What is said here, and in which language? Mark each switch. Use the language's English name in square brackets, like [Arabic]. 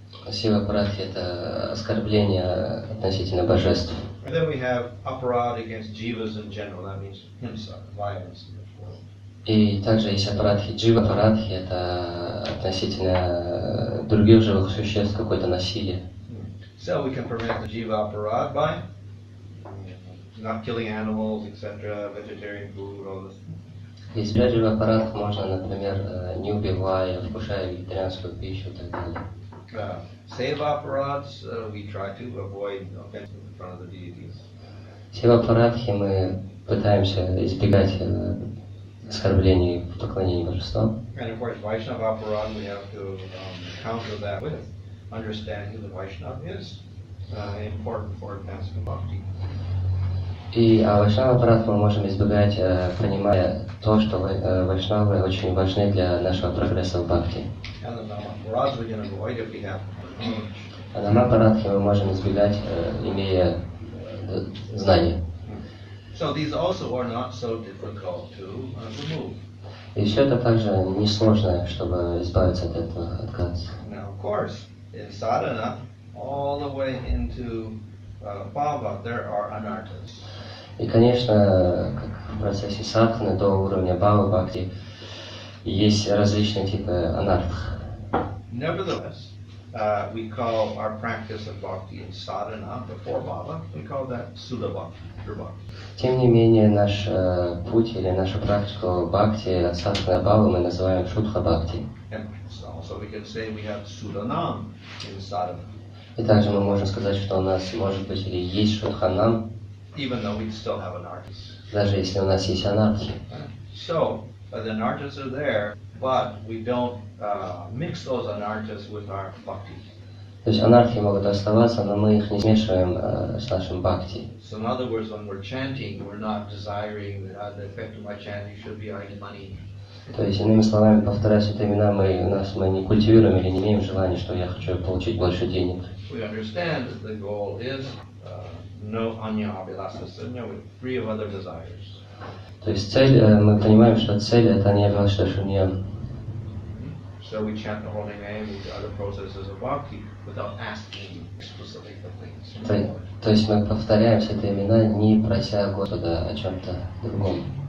[Russian] Сева-аппаратхи – это оскорбление относительно божеств. [English] And then we have aparad against jivas in general. That means himsa, violence. [Russian] И также есть аппаратхи, джива-аппаратхи – это относительно других живых существ какое-то насилие. [English] So we can prevent the jiva aparad by not killing animals, etc., vegetarian food, all this. [Russian] Избежать живоаппаратов можно, например, не убивая, вкушая вегетарианскую пищу и так далее. [English] Seva aparads, we try to avoid offense in front of the deities. [Russian] Сева-аппаратхи мы пытаемся избегать оскорблений в поклонении божествам. [English] And of course, Vaishnava Aparad, we have to counter that with understanding that Vaishnava is important for advancement of bhakti. [Russian] И вайшнава аппарат мы можем избегать, понимая то, что вайшнавы очень важны для нашего прогресса в бхакти. [English] And the Nama Aparad we can avoid if we have knowledge. [Russian] А намапарадхи мы можем избегать, имея знания. [English] So these also are not so difficult to remove. [Russian] И все это также несложно, чтобы избавиться от этого, отказаться. [English] Now, of course, in sadhana, all the way into bhava, there are anarthas. [Russian] И, конечно, как в процессе садханы до уровня бхава бхакти есть различные типы анартх. [English] Nevertheless, we call our practice of bhakti in sadhana before bhava, we call that sudha bhakti, pure bhakti. [Russian] Тем не менее, наш путь или нашу практику бхакти от садханы до бхавы мы называем шудха бхакти. [English] And also we can say we have sudhanam in sadhana. [Russian] И также мы можем сказать, что у нас может быть или есть шудханам, [English] Even though we still have anarthas. [Russian] даже если у нас есть анархи. [English] So, the anarthas are there, but we don't mix those anarthas with our bhakti. [Russian] То есть анархии могут оставаться, но мы их не смешиваем с нашим бхакти. [English] So in other words, when we're chanting, we're not desiring that the effect of my chanting should be earning money. [Russian] То есть, иными словами, повторяя святые имена, мы не культивируем или не имеем желания, что я хочу получить больше денег. [English] We understand that the goal is no anya abhilasasa, free of other desires. [Russian] То есть цель, мы понимаем, что цель это не абхилаша шуньям. [English] So we chant the holy name, we do other processes of bhakti without asking explicitly for things. [Russian] То есть мы повторяем святые имена, не прося Господа о чем-то другом.